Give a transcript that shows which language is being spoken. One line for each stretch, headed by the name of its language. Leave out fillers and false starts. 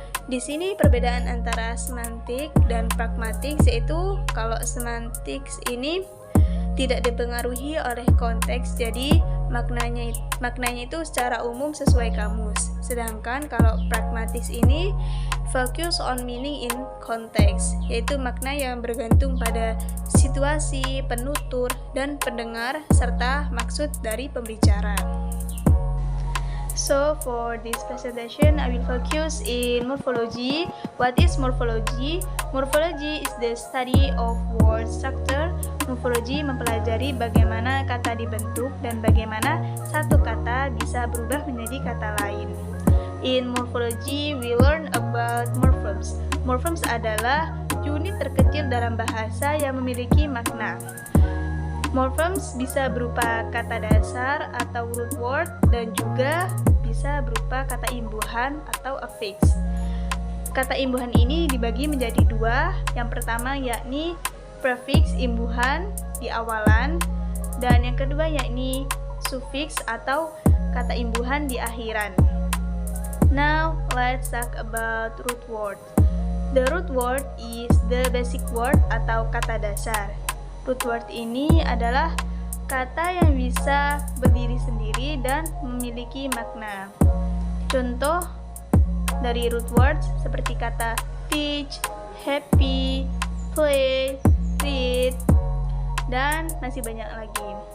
Indonesian: Di sini perbedaan antara semantik dan pragmatik, yaitu kalau semantik ini tidak dipengaruhi oleh konteks, jadi maknanya itu secara umum sesuai kamus. Sedangkan kalau pragmatis ini
English: focus on meaning in context,
Indonesian: yaitu makna yang bergantung pada situasi, penutur, dan pendengar, serta maksud dari pembicara.
English: So for this presentation, I will focus in morphology. What is morphology? Morphology is the study of word structure.
Indonesian: Morphology mempelajari bagaimana kata dibentuk dan bagaimana satu kata bisa berubah menjadi kata lain.
English: In morphology, we learn about morphemes.
Indonesian: Morphemes adalah unit terkecil dalam bahasa yang memiliki makna. Morphemes bisa berupa kata dasar atau root word dan juga bisa berupa kata imbuhan atau affix. Kata imbuhan ini dibagi menjadi dua. Yang pertama yakni prefix imbuhan di awalan, dan yang kedua yakni suffix atau kata imbuhan di akhiran.
English: Now let's talk about root word. The root word is the basic word
Indonesian: atau kata dasar. Root word ini adalah kata yang bisa berdiri sendiri dan memiliki makna. Contoh dari root words seperti kata teach, happy, play, read, dan masih banyak lagi.